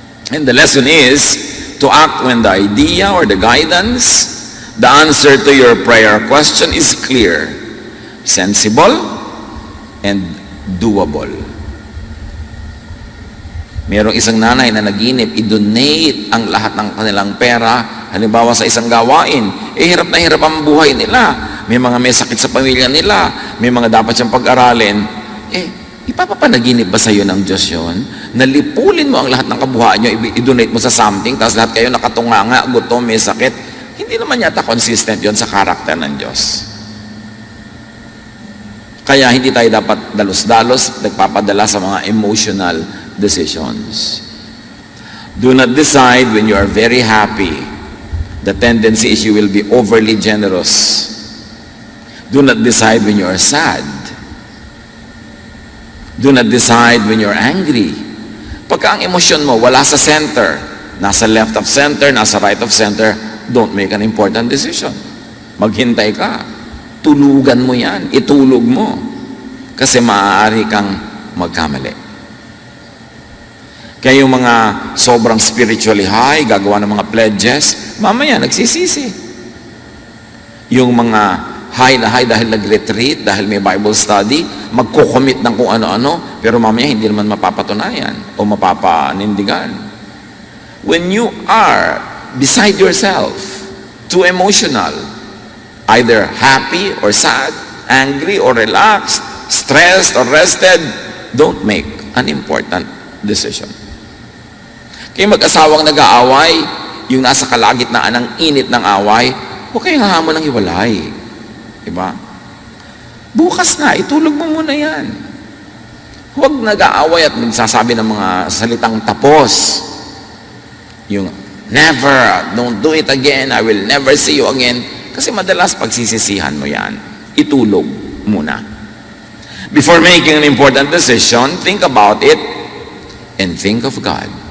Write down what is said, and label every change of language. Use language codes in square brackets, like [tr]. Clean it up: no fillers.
[en] And the lesson is to act when the idea or the guidance, the answer to your prayer question is clear, sensible, and doable. [tl] Mayroong isang nanay na naginip, i-donate ang lahat ng kanilang pera, halimbawa sa isang gawain. Hirap na hirap ang buhay nila. May mga may sakit sa pamilya nila, may mga dapat siyang pag-aralin. Ipapapanaginip ba sa iyo ng Diyos yun? Nalipulin mo ang lahat ng kabuhayan nyo, i-donate mo sa something, tapos lahat kayo nakatunganga, gutom, may sakit. Hindi naman yata consistent yon sa karakter ng Diyos. Kaya hindi tayo dapat dalos-dalos nagpapadala sa mga emotional decisions. [en] Do not decide when you are very happy. The tendency is you will be overly generous. Do not decide when you are sad. Do not decide when you're angry. [tl] Pagka ang emosyon mo wala sa center, nasa left of center, nasa right of center, [en] don't make an important decision. [tl] Maghintay ka. Tulugan mo yan. Itulog mo. Kasi maaari kang magkamali. Kaya yung mga sobrang spiritually high, gagawa ng mga pledges, mamaya nagsisisi. Yung mga high na high dahil nag-retreat, dahil may Bible study, magko-commit ng kung ano-ano, pero mamaya hindi naman mapapatunayan o mapapanindigan. [en] When you are beside yourself, too emotional, either happy or sad, angry or relaxed, stressed or rested, don't make an important decision. [tl] Kaya mag-asawang nag-aaway, yung nasa kalagitnaan ng init ng away, huwag kayong hahamon ng hiwalay. Diba? Bukas na, itulog mo muna yan. Huwag nag-aaway at magsasabi ng mga salitang tapos. [en] Yung, never, don't do it again, I will never see you again. [tl] Kasi madalas pagsisisihan mo yan. Itulog muna. [en] Before making an important decision, think about it and think of God.